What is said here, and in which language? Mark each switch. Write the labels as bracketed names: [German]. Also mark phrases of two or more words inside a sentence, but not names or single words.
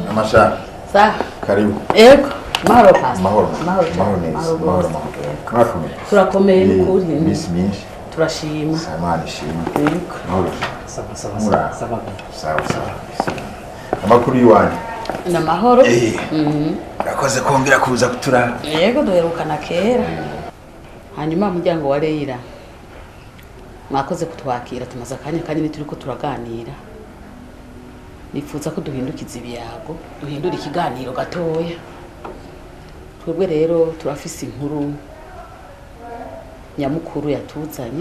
[Swahili] Masha. Sawa. Karibu. [Rundi] Yego. Mahoro pastor. Mahoro. Mahoro. Mahoro neza. Mahoro. Mwakomeye. Turakomeye n'ukuri. Iminsi myinshi. Turashima. Samani shima. Yego. Mahoro. [Swahili] Sawa sawa [Rundi] Mura. sawa. [Swahili] Sawa sawa. [Rundi] Amakuru yiwanyu. Na mahoro. Urakoze kongera kuza kutura. Yego duherukana kera. Hanyuma umuryango wa Leila. Mwakoze kutwakira tumaze akanya kanini turiko turaganira. Nifuza ko duhindukiza ibiyago, duhindura ikiganiro gatoya. Twebwe rero turafise inkuru nyamukuru yatuzanye.